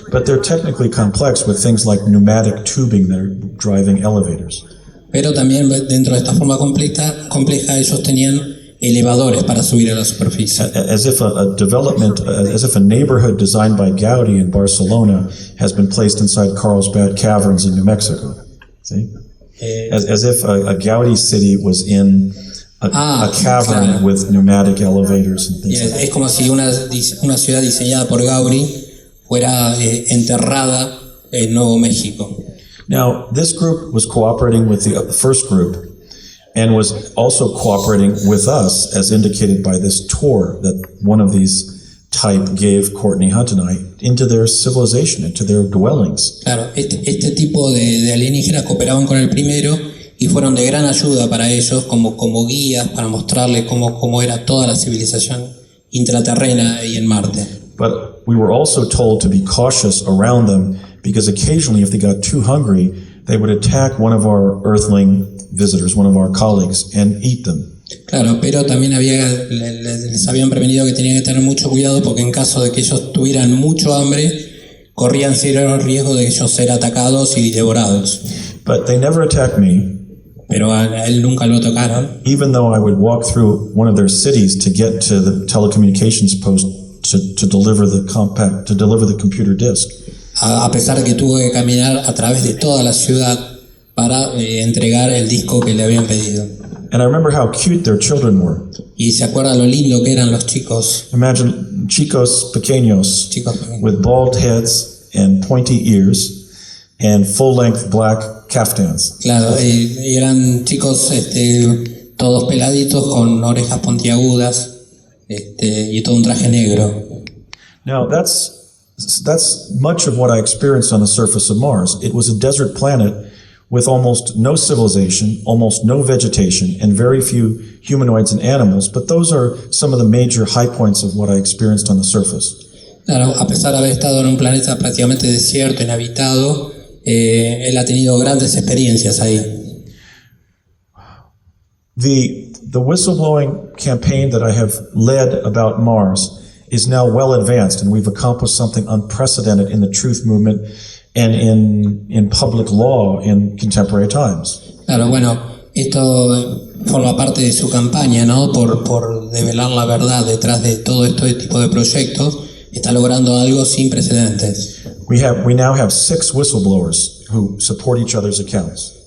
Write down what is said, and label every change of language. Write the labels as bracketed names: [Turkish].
[English] But they're technically complex with things like pneumatic tubing that are driving elevators. [Spanish] Pero también dentro de esta forma compleja ellos tenían elevadores para subir a la superficie. [English] As if a neighborhood designed by Gaudí in Barcelona has been placed inside Carlsbad Caverns in New Mexico. See? As if a Gaudí city was in a cavern, claro, with pneumatic elevators and things like that. [Spanish] Es como si una ciudad diseñada por Gaudí fuera enterrada en Nuevo México. [English] Now, this group was cooperating with the first group and was also cooperating with us, as indicated by this tour that one of these type gave Courtney Hunt and I into their civilization, into their dwellings. [Spanish] Claro, este tipo de alienígenas cooperaban con el primero y fueron de gran ayuda para ellos como guías para mostrarles cómo era toda la civilización intraterrena ahí en Marte. [English] But we were also told to be cautious around them because occasionally if they got too hungry, they would attack one of our earthling visitors, one of our colleagues, and eat them. [Spanish] Claro, pero también les habían prevenido que tenían que tener mucho cuidado porque en caso de que ellos tuvieran mucho hambre, corrían serio riesgo de ellos ser atacados y devorados. [English] But they never attacked me. [Spanish] Pero a él nunca lo tocaron. [English] Even though I would walk through one of their cities to get to the telecommunications post to deliver the computer disk. [Spanish] A pesar de que tuvo que caminar a través de toda la ciudad para entregar el disco que le habían pedido. [English] And I remember how cute their children were. [Spanish] Y se acuerda lo lindo que eran los chicos. [English] Imagine [Spanish] chicos pequeños [English] with bald heads and pointy ears and full-length black caftans. [Spanish] Claro, eran chicos todos peladitos con orejas puntiagudas y todo un traje negro. [English] Now that's much of what I experienced on the surface of Mars. It was a desert planet with almost no civilization, almost no vegetation, and very few humanoids and animals, but those are some of the major high points of what I experienced on the surface. [Spanish] Claro, a pesar de haber estado en un planeta prácticamente desierto, inhabitado, él ha tenido grandes experiencias ahí. [English] The whistleblowing campaign that I have led about Mars is now well advanced, and we've accomplished something unprecedented in the truth movement and in public law in contemporary times. [Spanish] Claro, bueno, esto forma parte de su campaña, ¿no? Por develar la verdad detrás de todo este tipo de proyectos. Está logrando algo sin precedentes. [English] We now have 6 whistleblowers who support each other's accounts.